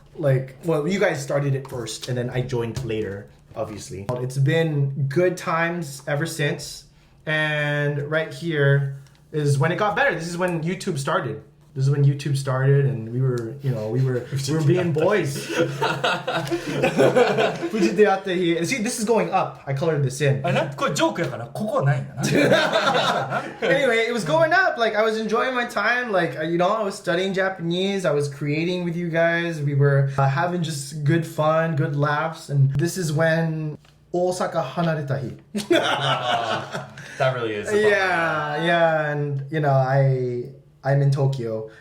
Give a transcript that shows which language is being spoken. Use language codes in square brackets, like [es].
[en] Like, well, you guys started it first, and then I joined later, obviously. It's been good times ever since, and right here is when it got better. This is when YouTube started. This is when YouTube started, and we were being boys. Fuji deatte here. See, this is going up. I colored this in. [ja] これジョークやからここはないんだな。 [en] Anyway, it was going up. Like, I was enjoying my time. Like, I was studying Japanese. I was creating with you guys. We were having just good fun, good laughs. And this is when [ja] Osaka hanareta hi. [en] That really is. Yeah. And, I'm in Tokyo.